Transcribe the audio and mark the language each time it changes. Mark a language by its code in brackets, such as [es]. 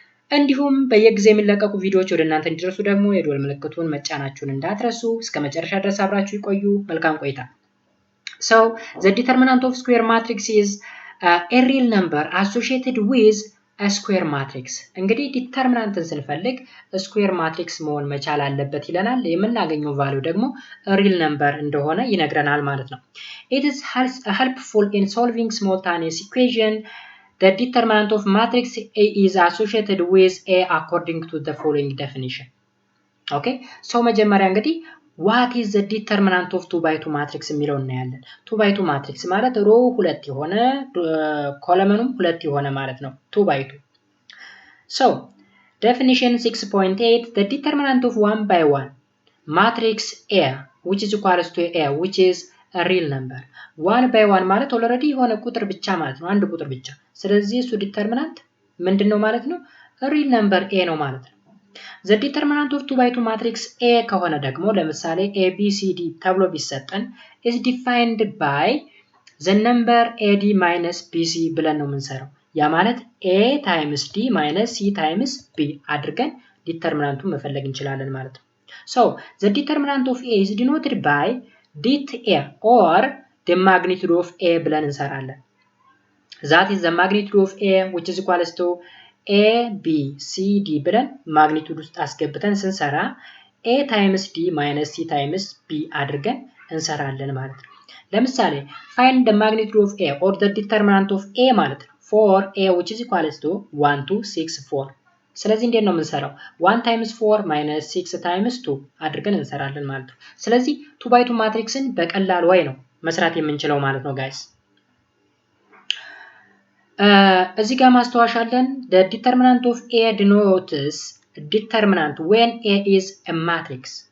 [am] እንዲሁም በየጊዜው የሚለቀቁ ቪዲዮዎች ወደ እናንተ እንዲደርሱ ደግሞ የደወል ምልክቱን መጫናችሁን እንዳትረሱ። እስከ መጨረሻ ድረስ አብራችሁ ይቆዩ። መልካም ቆይታ። [en] So the determinant of square matrix is a real number associated with a square matrix. [am] እንግዲህ ዲተርሚናንትን ስንፈልግ ስኩዌር ማትሪክስ መሆን መቻል አለበት ይለናል። የምናገኘው ቫልዩ ደግሞ real number እንደሆነ ይነግረናል ማለት ነው። [en] It is helpful in solving simultaneous equation. The determinant of matrix A is associated with A according to the following definition. Okay, so [am] መጀመሪያ እንግዲህ [en] what is the determinant of 2 by 2 matrix [am] የሚለው እናያለን። [en] 2 by 2 matrix [am] ማለት ሮ ሁለት የሆነ ኮለመኑም ሁለት የሆነ ማለት ነው። [en] 2 by 2. So definition 6.8 the determinant of 1 by 1 matrix A which is equals to A which is a real number. [am] 1 by 1 ማለት ኦልሬዲ የሆነ ቁጥር ብቻ ማለት ነው፣ አንድ ቁጥር ብቻ። ስለዚህ እሱ ዲተርሚናንት ምንድነው ማለት ነው? ሪል ነምበር A ነው ማለት ነው። [en] the determinant of 2 by 2 matrix A [am] ከሆነ ደግሞ ለምሳሌ ABCD ተብሎ ቢሰጠን [en] is defined by the number AD minus BC [am] ብለን ነው የምንሰራው። ያ ማለት A times D minus C times B አድርገን ዲተርሚናንቱን መፈለግ እንችላለን ማለት ነው። [en] so the determinant of A [am] is denoted by det A or the magnitude of A ብለን እንሰራለን። [en] that is the magnitude of A which is equals to A B C D [am] ብለን ማግኒቱድ ውስጥ አስገብተን ስንሰራ [en] A times D minus C times B [am] አድርገን እንሰራለን ማለት ነው። ለምሳሌ [en] find the magnitude of A or the determinant of A ማለት ነው for A which is equals to 1 2 6 4 [am] ስለዚህ እንዴት ነው የምንሰራው? 1 times 4 minus 6 times 2 አድርገን እንሰራለን ማለት ነው። ስለዚህ 2 by 2 ማትሪክስን በቀላል ወይ ነው መስራት የምንችለው ማለት ነው ጋይስ። እዚህ ጋር ማስተዋወሻ አለን። [en] the determinant of A denotes determinant when A is a matrix.